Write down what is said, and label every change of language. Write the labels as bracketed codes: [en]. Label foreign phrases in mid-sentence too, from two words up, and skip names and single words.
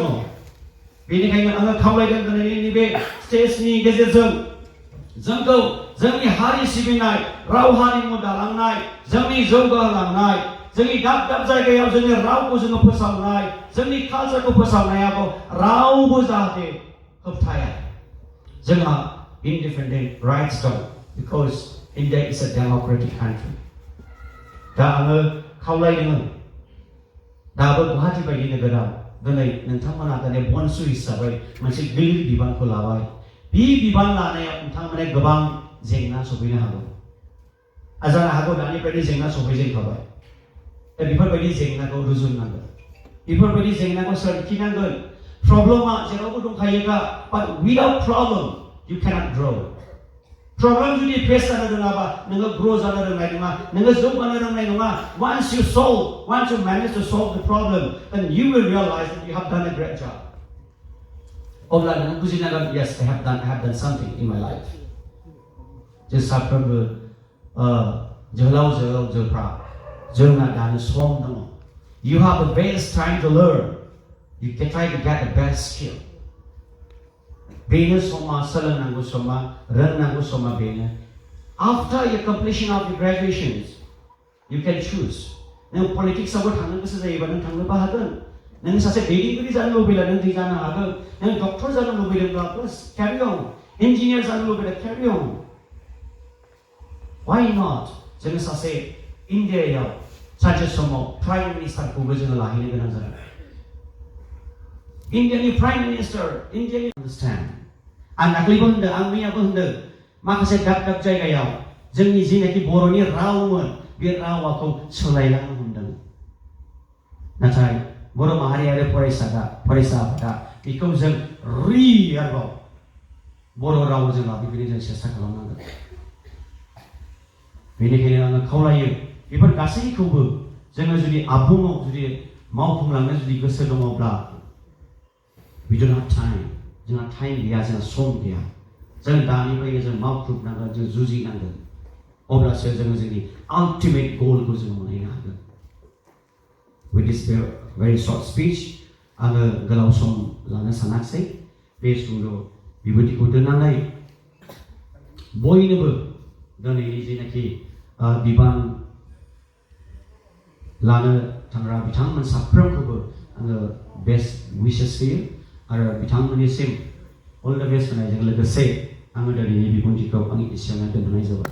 [brx] बेनिखायनो आङो खावलायदों दिनैनि नैबे स्टेजनि गेजेरजों जोंखौ जोंनि हारि सिबिनाय राव हारिमु दालांनाय जोंनि जौगालांनाय जोंनि दाब दाब जायगायाव जोंनि रावखौ जोङो फोसावनाय जोंनि कालचारखौ फोसावनायाव रावबो जाहाथे होबथाया। जोंहा [en] independent rights दं because India is a democratic country. [brx] दा आङो खावलायदों दाबो गुवाहाटी बायदि नोगोराव दिनै नोंथांमोना दिनै बनसु हिसाबै मोनसे गिलिर बिबानखौ लाबाय। बे बिबान लानायाव नोंथांमोना गोबां जेंना सफैनो हागौ। जानो हागौ दानिफ्रायनो जेंना सफैजेनखाबाय। दा बेफोरबायदि जेंनाखौ रुजुननांगोन। बेफोरबायदि जेंनाखौ सोरखिनांगोन। प्रब्लेमा जेरावबो दंखायोखा [en] but without problem you cannot grow. [brx] प्रब्लेम जुदि फेस जानो रोङाबा नोङो ग्र' जानो रोंनाय नङा। नोङो जौगानो रोंनाय नङा। [en] Once you manage to solve the problem then you will realize that you have done a great job. [brx] अब्ला नोङो बुजिनांगोन yes I have done something in my life. जों साफ्रोमबो जोहोलावजोफ्रा जोंना दानो सम दङ। [en] You have the best time to learn. You can try to get the best skill. [brx] बेनो समा सोलोंनांगौ समा रोंनांगौ समा बेनो [en] after your completion of your graduations, you can choose. [brx] नों politics आवबो थांनो गोसो जायोबा नों थांनोबो हागोन नों सासे दैदेनगिरि जानो लुबैला नों दै जानो हागोन नों डक्टर जानो लुबैदोंब्ला प्लास [en] carry on [brx] engineer जानो लुबैदों [en] carry on why not [brx] जों सासे इन्डियायाव सानसे समाव [en] prime ministerखौबो [brx] जों लाहैनो गोनां जागोन इन्डियानि [en] prime minister [brx] इन्डियानि understand आं दाख्लैबो होनदों आं मैयाबो होनदों माखासे दाब दाब जायगायाव जोंनि जिनाखि बर'नि रावमोन बे रावाखौ सोलायलांनो हमदों नाथाय बर' माहारि आरो फरायसा आफादा बेखौ जों आरोबाव बर' रावजों लाबोफिननो जों सेस्था खालामनांगोन बेनिखायनो आङो खावलायो बेफोर गासैखौबो जोङो जुदि आबुङाव जुदि मावफुंलांनो जुदि गोसो दङब्ला [en] we don't have time [brx] जोंहा टाइम गैया जोंहा सम गैया जों दानिफ्रायनो जों मावख्रुबनांगोन जों जुजिनांगोन अब्लासो जोङो जोंनि [en] ultimate goalखौ [brx] जों मोनहैनो हागोन [en] with this very short speech [brx] आङो गोलाव सम लानो सानाखिसै बे सुंद' बिबुंथिखौ दोननानै बयनोबो दिनैनि जेनाखि बिबान लानो थांग्रा बिथांमोन साफ्रोमखौबो आङो [en] best wishes [brx] होयो आरो बिथांमोननिसिम [en] all the best [brx] होनायजों लोगोसे आङो दिनैनि बिबुंथिखौ आंनि एसेयावनो दोनथ'नाय जाबाय